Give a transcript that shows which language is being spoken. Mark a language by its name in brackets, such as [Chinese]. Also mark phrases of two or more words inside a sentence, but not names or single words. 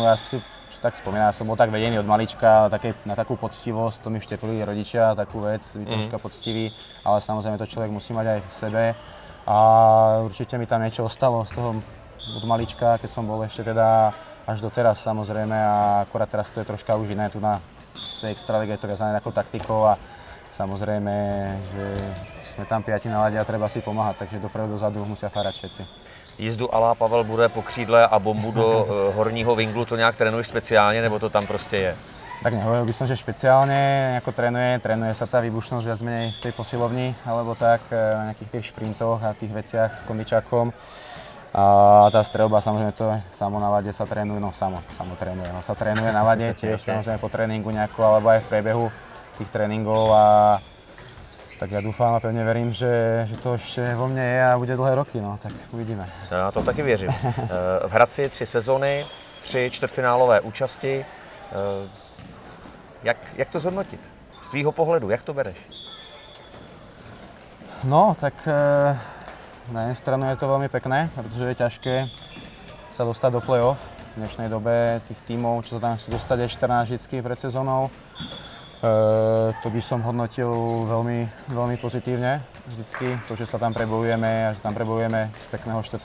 [Slovak] Ja si tak spomínam, ja som bol tak vedený od malička na takú poctivosť, to mi vštepili rodičia, takú vec, byť troška poctivý, ale samozrejme to človek musí mať aj v sebe a určite mi tam niečo ostalo z toho od malička, keď som bol ešte teda až do teraz samozrejme a akorát teraz to je troška už iné, tu na tej extralíge je to viazané ako taktikou a samozrejme, že sme tam 5 na lade a treba si pomáhať, takže dopredu dozadu musia fárať všetci. [Czech] jízdu ala Pavel bude po křídle a bombu do horního vinglu, to nějak trénuješ speciálně, nebo to tam prostě je? [Slovak] Tak nehovoril by som, že špeciálne ako trénuje sa tá výbušnosť viac menej v tej posilovni, alebo tak na nejakých tých šprintoch a tých veciach s kondičákom. A tá streľba, samozrejme to samo na lade sa trénuje, sa trénuje na lade tiež samozrejme po tréningu nejako, alebo aj v priebehu tých tréningov a tak ja dúfam a pevne verím, že to ešte vo mne je a bude dlhé roky, no tak uvidíme. [Czech] Já to taky věřím. V Hradci 3 sezony, 3 čtvrtfinálové účasti. Jak to zhodnotit? Z tvýho pohledu, jak to bereš? [Slovak] No, tak na jednu stranu je to veľmi pekné, pretože je ťažké sa dostať do play-off. V dnešnej dobe tých tímov, čo sa tam chcú dostať, je 14 vždycky pred sezónou. To by som hodnotil veľmi, veľmi pozitívne vždycky. To, že sa tam prebojujeme a že tam prebojujeme z pekného 4.